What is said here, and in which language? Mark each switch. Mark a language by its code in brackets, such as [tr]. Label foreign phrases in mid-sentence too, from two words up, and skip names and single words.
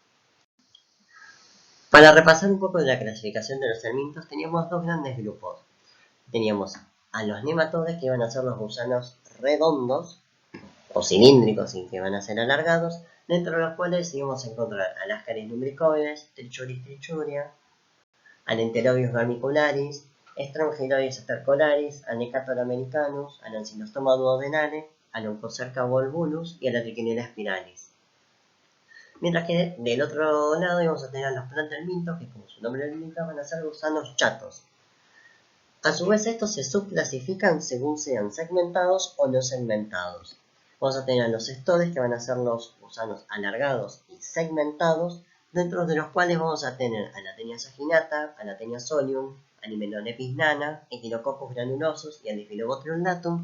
[es] Para repasar un poco de la clasificación de los helmintos, teníamos dos grandes grupos. Teníamos a los nematodes, que iban a ser los gusanos redondos o cilíndricos y que van a ser alargados, dentro de los cuales íbamos a encontrar a Ascaris lumbricoides, Trichuris trichuria, Anenterobius vermicularis, Strongyloides stercolaris, Anecator americanus, Anancylostoma duodenale, Aloncocerca volvulus y a la Trichinella spiralis. Mientras que del otro lado íbamos a tener a los plantelmintos, que como su nombre lo indica van a ser gusanos chatos. A su vez estos se subclasifican según sean segmentados o no segmentados. Vamos a tener a los estodes, que van a ser los gusanos alargados y segmentados, dentro de los cuales vamos a tener Anathenia saginata, Anathenia solium, Animelonepis nana, Echinococcus granulosus y Andiphyllobotrium latum.